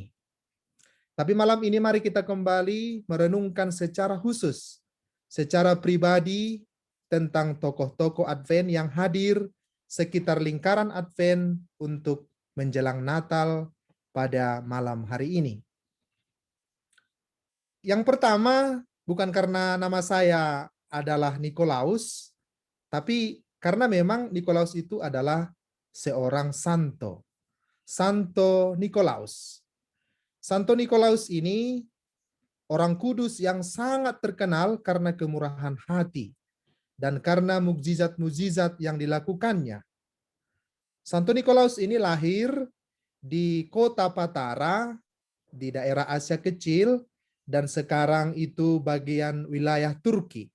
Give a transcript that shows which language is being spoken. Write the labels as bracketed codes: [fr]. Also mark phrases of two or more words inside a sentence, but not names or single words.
[id] Tapi malam ini mari kita kembali merenungkan secara khusus, secara pribadi tentang tokoh-tokoh Advent yang hadir sekitar lingkaran Advent untuk menjelang Natal pada malam hari ini. Yang pertama, bukan karena nama saya adalah Nikolaus, tapi karena memang Nikolaus itu adalah seorang santo. Santo Nikolaus. Santo Nikolaus ini orang kudus yang sangat terkenal karena kemurahan hati dan karena mukjizat-mukjizat yang dilakukannya. Santo Nikolaus ini lahir di kota Patara di daerah Asia Kecil dan sekarang itu bagian wilayah Turki.